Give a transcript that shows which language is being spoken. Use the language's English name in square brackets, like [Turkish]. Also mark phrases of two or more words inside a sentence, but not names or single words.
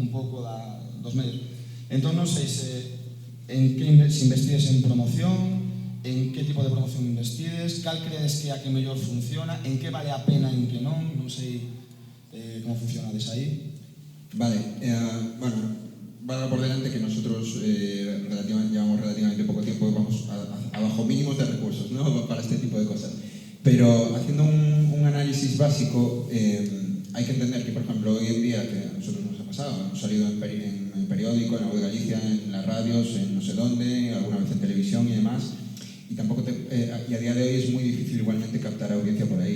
[Galician] Un pouco dos medios. Entón non sei se investides en promoción, en que tipo de promoción investides, cal credes que é a que mellor funciona, en que vale a pena, en que non sei como funciona desde aí. [Spanish] Vale, bueno, valga por delante que nosotros llevamos relativamente poco tiempo, vamos a bajo mínimos de recursos, ¿no? Para este tipo de cosas. Pero haciendo un análisis básico, hay que entender que, por ejemplo, hoy en día, que a nosotros nos ha pasado, hemos salido en periódico, en La Voz de Galicia, en las radios, en no sé dónde, alguna vez en televisión y demás, y a día de hoy es muy difícil igualmente captar audiencia por ahí.